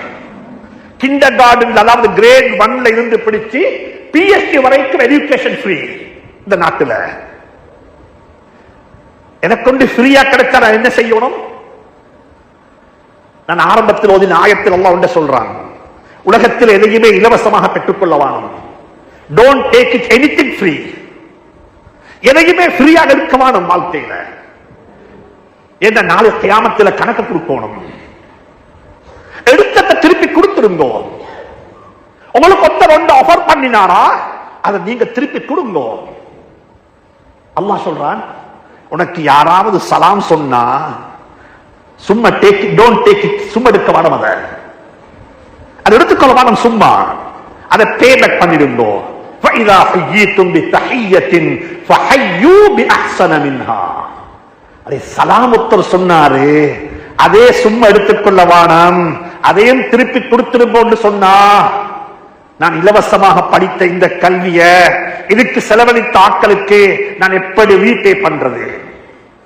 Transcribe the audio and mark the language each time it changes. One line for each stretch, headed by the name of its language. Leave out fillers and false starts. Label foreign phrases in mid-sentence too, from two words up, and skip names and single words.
English: kindergarten
Tamil: அதாவது கிரேட் 1ல இருந்து பிடிச்சு PhD வரைக்கும்
English: education free
Tamil: இந்த நாட்டுல. எனக்கு கொண்டு ஃப்ரீயா கிடைச்சா நான் என்ன செய்யணும்? நான் ஆரம்பத்தில் ஓதின ஆயத்தில் அல்லாஹ் ஒன்றை சொல்றான், உலகத்தில் எதையுமே இலவசமாக பெற்றுக்கொள்ள வேணும்.
English: Don't take it anything free.
Tamil: எதையுமே ஃப்ரீயாக இருக்க வேணும் வாழ்க்கையில. என்ன நாளை கியாமத்தில் கணக்கு கொடுக்கணும். எடுத்ததை திருப்பி கொடுத்துருங்க. உங்களுக்கு ஒருத்தர் ஒன்று ஆஃபர் பண்ணினாரா, அதை நீங்க திருப்பி கொடுங்க. அல்லாஹ் சொல்றான், உனக்கு யாராவது சலாம் சொன்னா சும்மா
English: take it, don't take it.
Tamil: சும்மா எடுக்க வேணும், அதை எடுத்துக்கொள்ள வேணும். சும்மா அதை
English: pay back
Tamil: பண்ணிடுங்க.
Arabic: فَإِذَا حُيِّيتُمْ بِتَحِيَّةٍ فَحَيُّوا بِأَحْسَنَ مِنْهَا.
Tamil: அதே சலாமுத்தர் சொன்னாரு, அதே சும்மா எடுத்துக்கொள்ள வேணும், அதையும் திருப்பி கொடுத்திருப்போம் சொன்னா, நான் இலவசமாக படித்த இந்த கல்விய இதுக்கு செலவழித்த ஆட்களுக்கு நான் எப்படி ரீபே பண்றது?